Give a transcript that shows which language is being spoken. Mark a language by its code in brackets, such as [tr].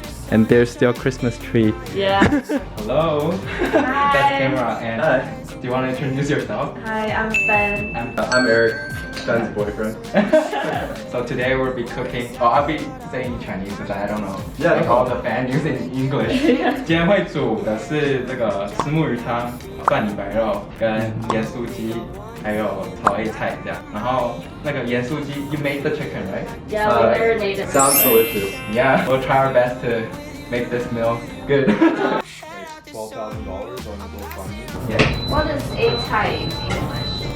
[en] And there's still Christmas tree. Yeah. Hello. Hi. That's camera. And do you want to introduce yourself? Hi, I'm Ben. I'm Eric, Ben's boyfriend. So today we'll be cooking. Oh, I'll be saying Chinese because I don't know. Yeah, like no all the fan using English. [zh] 今天会煮的是这个虱目鱼汤、蒜泥白肉跟盐酥鸡，还有炒 A 菜这样。然后那个盐酥鸡 ， [en] you made the chicken, right? Yeah, we marinated. Sounds delicious. Yeah, we'll try our best to make this meal good. $12,000 on the GoFundMe. Yeah. What is a Thai in English?